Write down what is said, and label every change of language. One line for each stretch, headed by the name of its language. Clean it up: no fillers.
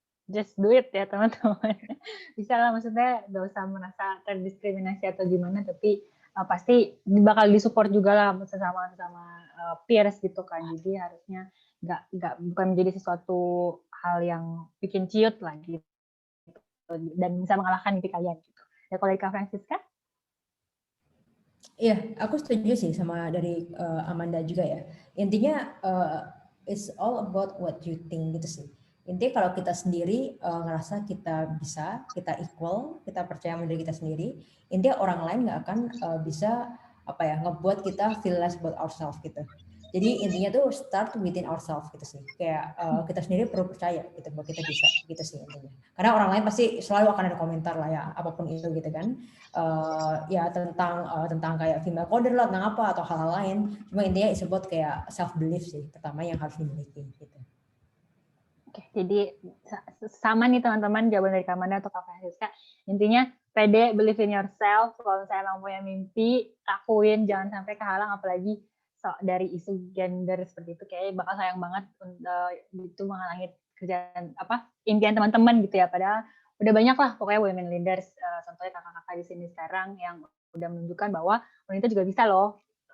English: Just do it
Indonesian: ya teman-teman. Bisa lah, maksudnya nggak usah merasa terdiskriminasi atau gimana, tapi pasti bakal disupport juga lah sesama peers gitu kan. Jadi harusnya bukan menjadi sesuatu hal yang bikin ciut lah gitu, dan bisa mengalahkan mimpi kalian gitu. Ya kalau dari Kak Francisca? Iya, aku setuju sih sama dari Amanda juga ya. Intinya
English: it's all about what you think
Indonesian: gitu sih. Intinya kalau kita sendiri ngerasa kita bisa, kita equal, kita percaya sama diri kita sendiri, intinya orang lain nggak akan bisa ngebuat kita
English: feel less about ourselves
Indonesian: gitu. Jadi intinya tuh
English: start within ourselves
Indonesian: gitu sih. Kayak kita sendiri perlu percaya gitu bahwa kita bisa gitu sih intinya. Karena orang lain pasti selalu akan ada komentar lah ya, apapun itu gitu kan. Ya tentang kayak female coder lah, tentang apa atau hal-hal lain. Cuma intinya is about kayak self belief sih pertama yang harus dimiliki gitu. Oke, jadi sama nih teman-teman jawaban dari Kak Amanda atau Kak Francisca. Intinya pede,
English: believe in yourself.
Indonesian: Kalau misalnya emang punya mimpi, lakuin, jangan sampai kehalang, apalagi dari isu gender seperti itu, kayaknya bakal sayang banget itu menghalangi kerjaan impian teman-teman gitu ya. Padahal udah banyak lah pokoknya women leaders, contohnya kakak-kakak di sini sekarang yang udah menunjukkan bahwa wanita juga bisa loh.